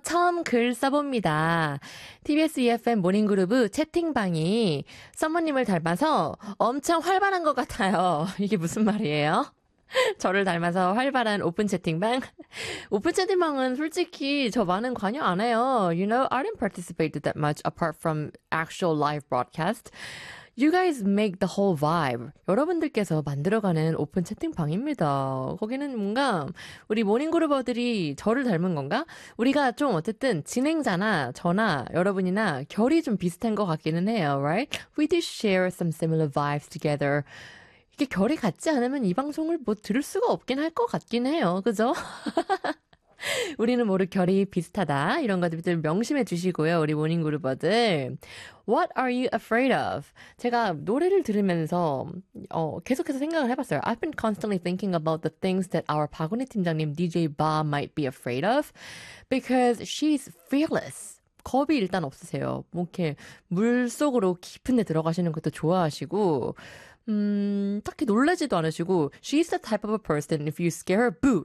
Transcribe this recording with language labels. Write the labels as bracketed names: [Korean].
[Korean] 처음 글 써봅니다. TBS EFM 모닝그룹의 채팅방이 서머님을 닮아서 엄청 활발한 것 같아요. 이게 무슨 말이에요? 저를 닮아서 활발한 오픈 채팅방? 오픈 채팅방은 솔직히 저 많은 관여 안 해요. [English] You know, I didn't participate that much apart from actual live broadcast. You guys make the whole vibe. [Korean] 여러분들께서 만들어가는 오픈 채팅방입니다. 거기는 뭔가 우리 모닝그룹어들이 저를 닮은 건가? 우리가 좀 어쨌든 진행자나 저나 여러분이나 결이 좀 비슷한 것 같기는 해요, [English] right? We do share some similar vibes together. [Korean] 이게 결이 같지 않으면 이 방송을 뭐 들을 수가 없긴 할것 같긴 해요. 그죠? 우리는 모두 결이 비슷하다. 이런 것들 명심해 주시고요. 우리 모닝그룹어들. [English] What are you afraid of? [Korean] 제가 노래를 들으면서 계속해서 생각을 해봤어요. [English] I've been constantly thinking about the things that our 박은희 팀장님 DJ Ba might be afraid of. Because she's fearless. [Korean] 겁이 일단 없으세요. 뭐 이렇게 물속으로 깊은 데 들어가시는 것도 좋아하시고 딱히 놀라지도 않으시고 [English] She's the type of a person if you scare her, boo!